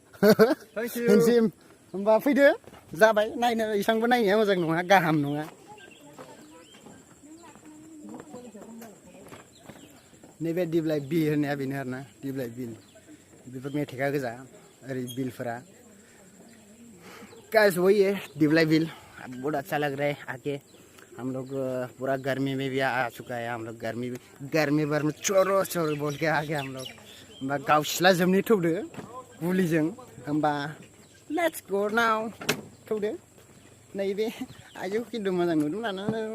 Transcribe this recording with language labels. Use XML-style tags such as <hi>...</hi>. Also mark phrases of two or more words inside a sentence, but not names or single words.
<brx>होमबा फैदो जाबाय नायनो इसांबो नायनाया मोजां नङा गाहाम नङा नैबे दिप्लाइ बिल होननाया बेनो आरोना दिप्लाइ बिल बेफोर मेथाइआ गोजा ओरै बिलफोरा</brx> <hi>गाइस वही है दिप्लाई बिल बहुत अच्छा लग रहा है आके हम लोग पूरा गर्मी में भी आ चुका है हम लोग गर्मी भर में चोरो बोल के आ गए हम लोग</hi> <brx>होमबा गाव सिला जोबनि थौदो गुलिजों होमबा</brx> <en>let's go now</en> <brx>थौदो नैबे आयौ खिन्थु मोजां नुदों लानानै</brx>